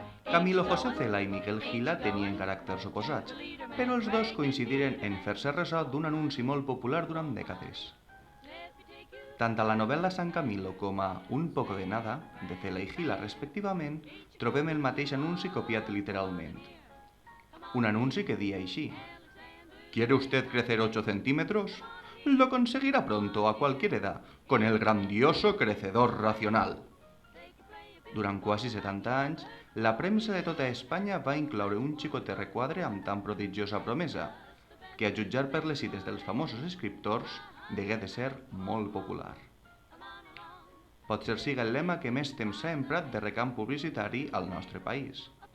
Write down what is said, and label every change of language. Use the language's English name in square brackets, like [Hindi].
[Catalan] Camilo José Cela i Miquel Gila tenien caràcters oposats, però els dos coincidiren en fer-se ressò d'un anunci molt popular durant dècades. Tant a la novel·la San Camilo com a Un poco de nada, de Cela i Gila respectivament, trobem el mateix anunci copiat literalment. Un anunci que dia així: [Spanish] ¿Quiere usted crecer 8 centímetros? Lo conseguirá pronto a cualquier edad, con el grandioso crecedor racional. [Catalan] Durant quasi 70 anys, la premsa de tota Espanya va incloure un xicotet requadre amb tan prodigiosa promesa, que a jutjar per les cites dels famosos escriptors, degué de ser molt popular. Potser siga el lema que més temps s'ha emprat de recant publicitari al nostre país.